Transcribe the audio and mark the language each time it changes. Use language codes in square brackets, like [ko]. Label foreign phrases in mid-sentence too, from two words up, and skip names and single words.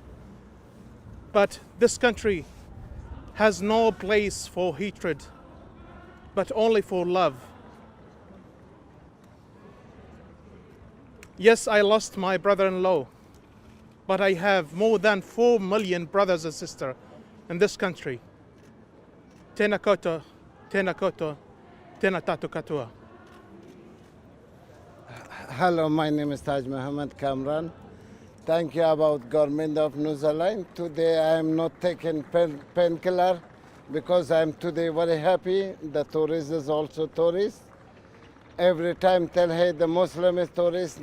[en] But this country has no place for hatred, but only for love. Yes, I lost my brother-in-law, but I have more than 4 million brothers and sisters in this country. [mi] Tēnā koutou, tēnā koutou, tēnā tātou katoa. [en] Hello, my name is Taj Mohammed Kamran. Thank you about government of New Zealand. Today I am not taking painkiller because I am today very happy. The tourist is also tourist. Every time tell, hey, the Muslim is tourist.